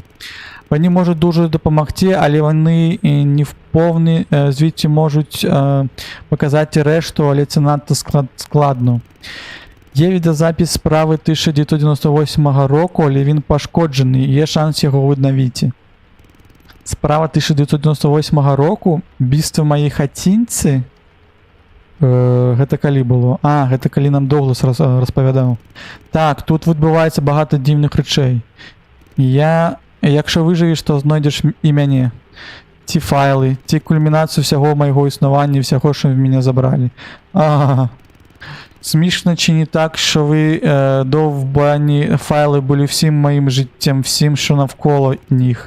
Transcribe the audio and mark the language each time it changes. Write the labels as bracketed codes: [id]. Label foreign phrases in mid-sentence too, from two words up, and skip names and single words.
[uk] Вони можуть дуже допомогти, але вони не вповні звідси можуть показати решту, але це надто складно. Є відеозапис справи 1998 року, але він пошкоджений, і є шанс його відновити. Справа 1998 року, вбивство в моїй хатинці. [be] Гэта калі было? Гэта калі нам Доглас розповідав. [uk] Так, тут відбувається багато дивних речей. Якщо виживеш, то знайдеш і мене. Ці файли, ці кульмінацію всього моєго існування, всього, що в мене забрали. Смішно чи не так, що ви довбані файли були всім моїм життям, всім, що навколо них.